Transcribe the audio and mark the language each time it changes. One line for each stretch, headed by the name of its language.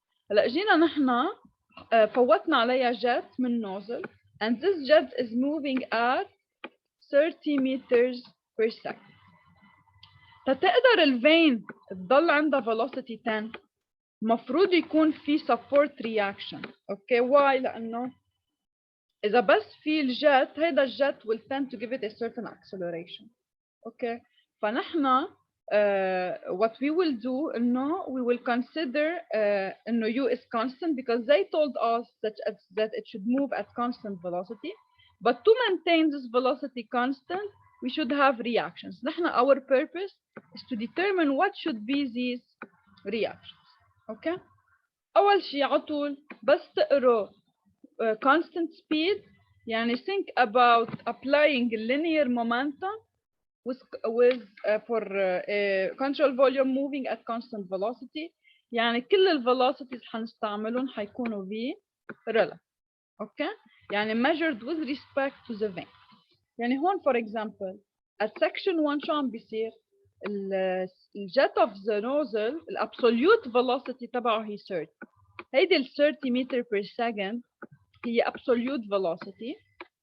Arabic: هلا جينا نحن فوتنا عليها
English: jet
Arabic: من
English: nozzle, and this jet is moving at 30 meters per second.
Arabic: تتقدر الفين تضل عندها velocity 10 مفروض يكون في support reaction. اوكي
English: why؟
Arabic: لانه اذا بس في الجت هيدا الجت
English: will tend to give it a certain acceleration. Okay
Arabic: فنحن
English: what we will do
Arabic: انه
English: we will consider انه u is constant because they told us that it should move at constant velocity, but to maintain this velocity constant we should have reactions.
Arabic: نحن
English: our purpose is to determine what should be these reactions.
Arabic: اوكي اول شيء على طول بس تقروا
English: constant speed
Arabic: يعني
English: think about applying linear momentum with for control volume moving at constant velocity.
Arabic: يعني كل الvelocities حنستعملهم حيكونوا v relative. اوكي يعني
English: measured with respect to the vane.
Arabic: يعني هون
English: for example at section 1
Arabic: شو عم بيصير؟
English: الjet of the nozzle الابسوليوت velocity
Arabic: تبعه هي
English: 30.
Arabic: هيدي ال
English: 30 meter per second
Arabic: هي
English: absolute velocity.